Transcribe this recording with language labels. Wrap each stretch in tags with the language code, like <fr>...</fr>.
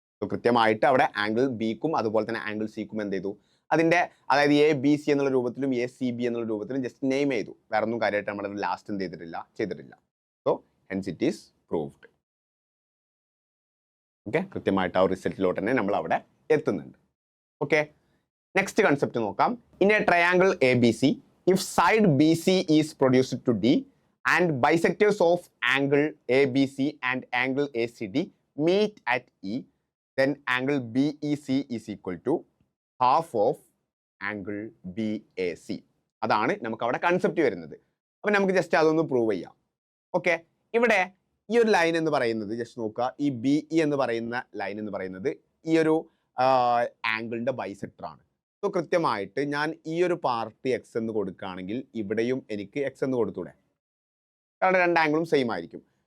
<ml>So കൃത്യമായിട്ട് അവിടെ angle ബിക്കും അതുപോലെ തന്നെ ആംഗിൾ സിക്കും എന്ത് ചെയ്തു, അതിൻ്റെ അതായത് എ ബി സി എന്നുള്ള രൂപത്തിലും എ സി ബി എന്നുള്ള രൂപത്തിലും ജസ്റ്റ് നെയിം ചെയ്തു. വേറെ ഒന്നും കാര്യമായിട്ട് നമ്മൾ ലാസ്റ്റ് എന്ത് ചെയ്തിട്ടില്ല.</ml> <en>So hence it is proved.</en> <ml>Okay, കൃത്യമായിട്ട് ആ റിസൾട്ടിലോട്ട് തന്നെ നമ്മൾ അവിടെ എത്തുന്നുണ്ട്. ഓക്കെ, നെക്സ്റ്റ് കൺസെപ്റ്റ് നോക്കാം.</ml> <en>In a triangle A B C, if side B C is produced to D and bisectors of angle ABC and angle ACD meet at E, then angle BEC is equal to half of angle BAC.</en> <ml>അതാണ് നമുക്ക് അവിടെ concept വരുന്നത്. അപ്പം നമുക്ക് just അതൊന്ന് prove ചെയ്യാം. Okay, ഇവിടെ ഈ ഒരു ലൈൻ എന്ന് പറയുന്നത് ജസ്റ്റ് നോക്കുക, ഈ BE എന്ന് പറയുന്ന ലൈൻ എന്ന് പറയുന്നത് ഈ ഒരു ആംഗിളിൻ്റെ ബൈസെക്ടർ ആണ്. സോ കൃത്യമായിട്ട് ഞാൻ ഈ ഒരു പാർട്ട് എക്സ് എന്ന് കൊടുക്കുകയാണെങ്കിൽ ഇവിടെയും എനിക്ക് എക്സ് എന്ന് കൊടുത്തൂടെ, കാരണം രണ്ട് ആംഗിളും സെയിം ആയിരിക്കും.</ml>